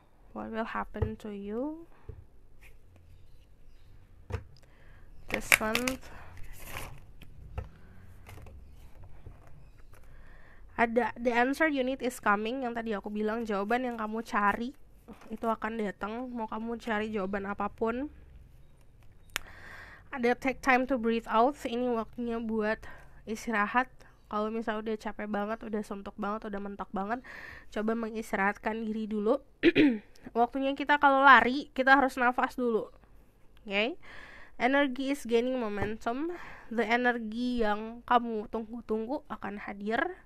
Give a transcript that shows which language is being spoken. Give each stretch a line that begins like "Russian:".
English: What will happen to you this month? Ada the answer you need is coming.
Indonesian: Yang tadi aku bilang, jawaban yang kamu cari itu akan datang. Mau kamu cari jawaban apapun.
English: Ada take time to breathe out.
Indonesian: Ini waktunya buat istirahat. Kalau misalnya udah capek banget, udah suntuk banget, udah mentok banget, coba mengistirahatkan diri dulu. Waktunya kita kalau lari, kita harus nafas dulu. Okay?
English: Energy is gaining momentum. The energy
Indonesian: yang kamu tunggu-tunggu akan hadir.